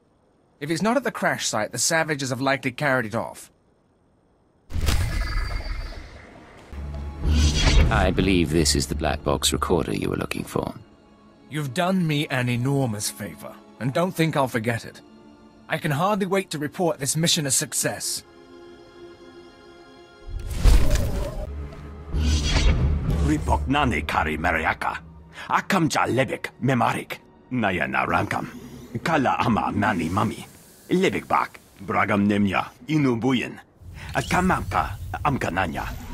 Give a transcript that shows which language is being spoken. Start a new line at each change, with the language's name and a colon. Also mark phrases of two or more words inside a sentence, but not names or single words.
English: If it's not at the crash site, the savages have likely carried it off. I believe this is the black box recorder you were looking for. You've done me an enormous favor, and don't think I'll forget it. I can hardly wait to report this mission a success. Ripoknane kari mariaka. Akam ja lebek memarik. Naya narankam. Kala ama nani mami. Lebek bak. Bragam nemya. Inubuyen. Akamamka amkananya.